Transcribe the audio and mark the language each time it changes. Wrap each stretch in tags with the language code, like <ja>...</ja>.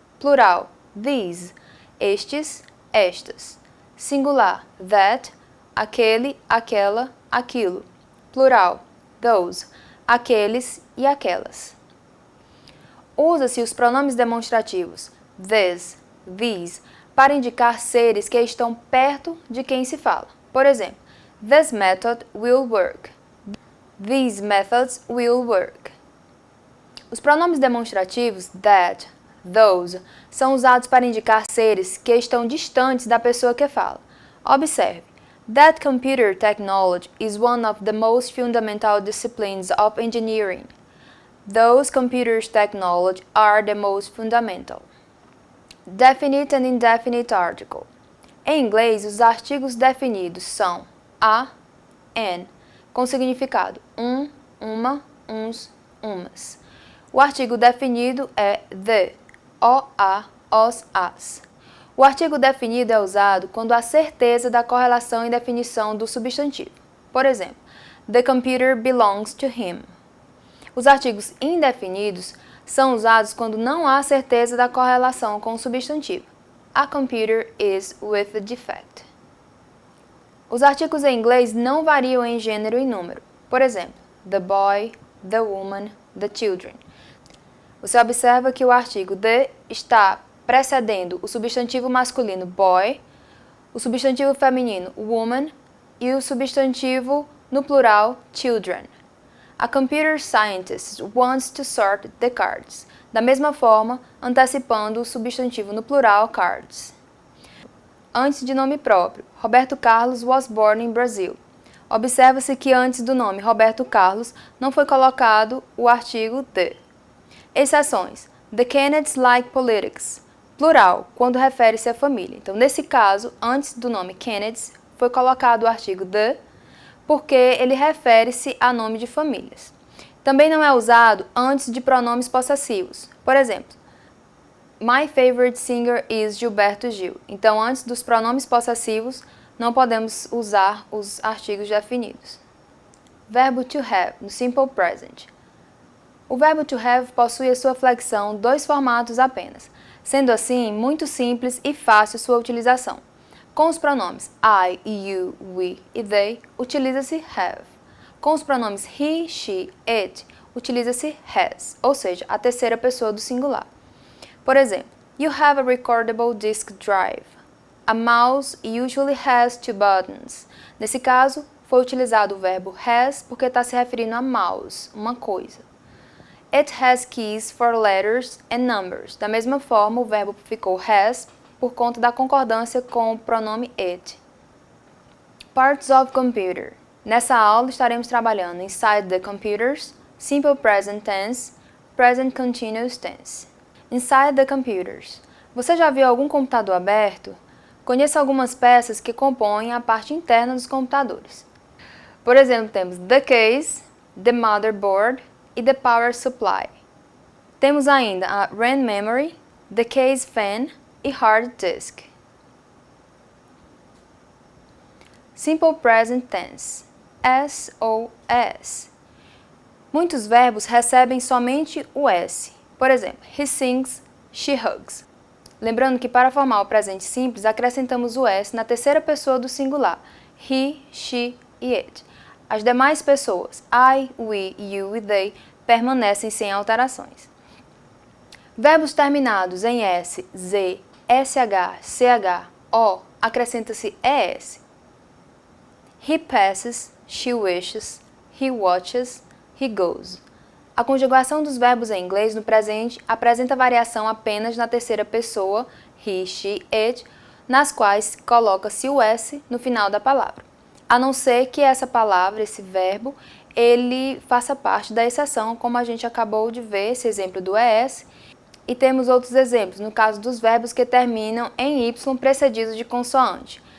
<pt>Plural, these, estes, estas. Singular, that, aquele, aquela, aquilo. Plural, those, aqueles e aquelas. Usa-se os pronomes demonstrativos this, these, para indicar seres que estão perto de quem se fala. Por exemplo,</pt> <en>this method will work. These methods will work.</en> <pt>Os pronomes demonstrativos that, those, são usados para indicar seres que estão distantes da pessoa que fala. Observe.</pt> <en>That computer technology is one of the most fundamental disciplines of engineering. Those computers technology are the most fundamental. Definite and indefinite article.</en> <pt>Em inglês, os artigos definidos são a, an, com significado uma, uns, umas. O artigo definido é the, o, a, os, as. O artigo definido é usado quando há certeza da correlação e definição do substantivo. Por exemplo,</pt> <en>the computer belongs to him.</en> <pt>Os artigos indefinidos são usados quando não há certeza da correlação com o substantivo.</pt> <en>A computer is with a defect.</en> <pt>Os artigos em inglês não variam em gênero e número. Por exemplo, the boy, the woman, the children. Você observa que o artigo the está precedendo o substantivo masculino boy, o substantivo feminino woman e o substantivo no plural children.</pt> <en>A computer scientist wants to sort the cards.</en> <pt>Da mesma forma, antecipando o substantivo no plural cards. Antes de nome próprio,</pt> <en>Roberto Carlos was born in Brazil.</en> <pt>Observa-se que antes do nome Roberto Carlos não foi colocado o artigo the. Exceções.</pt> <en>The Kennedys like politics.</en> <pt>Plural, quando refere-se à família. Então, nesse caso, antes do nome Kennedys, foi colocado o artigo the, porque ele refere-se a nome de famílias. Também não é usado antes de pronomes possessivos. Por exemplo,</pt> <en>my favorite singer is Gilberto Gil.</en> <pt>Então, antes dos pronomes possessivos, não podemos usar os artigos definidos. Verbo to have, no simple present. O verbo to have possui a sua flexão dois formatos apenas, sendo assim muito simples e fácil sua utilização. Com os pronomes I, you, we e they, utiliza-se have. Com os pronomes he, she, it, utiliza-se has, ou seja, a terceira pessoa do singular. Por exemplo,</pt> <en>you have a recordable disk drive. A mouse usually has two buttons.</en> <pt>Nesse caso, foi utilizado o verbo has porque está se referindo a mouse, uma coisa.</pt> <en>It has keys for letters and numbers.</en> <pt>Da mesma forma, o verbo ficou has por conta da concordância com o pronome it.</pt> <en>Parts of computer.</en> <pt>Nessa aula estaremos trabalhando</pt> <en>inside the computers, simple present tense, present continuous tense. Inside the computers.</en> <pt>Você já viu algum computador aberto? Conheça algumas peças que compõem a parte interna dos computadores. Por exemplo, temos the case, the motherboard e the power supply. Temos ainda a RAM memory, the case fan e hard disk.</pt> <en>Simple present tense, SOS.</en> <pt>Muitos verbos recebem somente o S. Por exemplo,</pt> <en>he sings, she hugs.</en> <pt>Lembrando que para formar o presente simples, acrescentamos o S na terceira pessoa do singular, he, she e it. As demais pessoas, I, we, you e they, permanecem sem alterações. Verbos terminados em S, Z, SH, CH, O, acrescenta-se ES.</pt> <en>He passes, she wishes, he watches, he goes.</en> <pt>A conjugação dos verbos em inglês no presente apresenta variação apenas na terceira pessoa, he, she, it, nas quais coloca-se o S no final da palavra. A não ser que essa palavra, esse verbo, ele faça parte da exceção, como a gente acabou de ver, esse exemplo do ES, e temos outros exemplos, no caso dos verbos que terminam em Y precedidos de consoante.</pt>